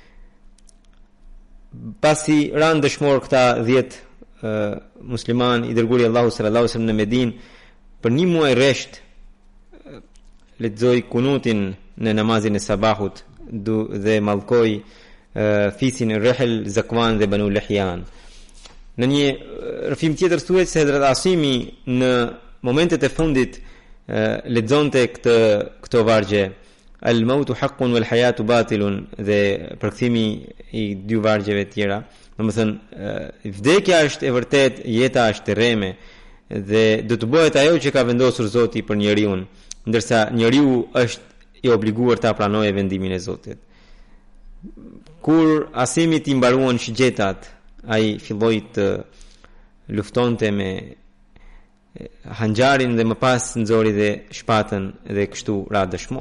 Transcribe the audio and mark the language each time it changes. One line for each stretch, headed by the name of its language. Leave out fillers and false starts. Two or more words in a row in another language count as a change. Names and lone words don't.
Albanian: Pasi ran dëshmor këta 10 musliman i dërguari Allahu
Arabic: صلى الله عليه وسلم
Albanian: në Medinë, për një muaj rresht lexoi kunutin në namazin e sabahut dhe mallkoi fisin e Rihel, Zakwan dhe Banu Lihyan. Në një rrëfim tjetër thuhet se Hazrat Asimi në momentet e fundit lexonte këto vargje
Arabic: الموت حق والحياة باطل
Albanian: dhe përkthimi i dy vargjeve tjera. Domethënë vdekja është e vërtet, jeta është e rreme dhe do të bëhet ajo që ka vendosur Zoti për njeriu, ndërsa njeriu është i obliguar ta pranojë vendimin e Zotit. Kur Asimi i mbaruan shigjetat, ai filloi të luftonte me hanxharin dhe më pas nxori dhe shpatën dhe kështu ra dëshmor.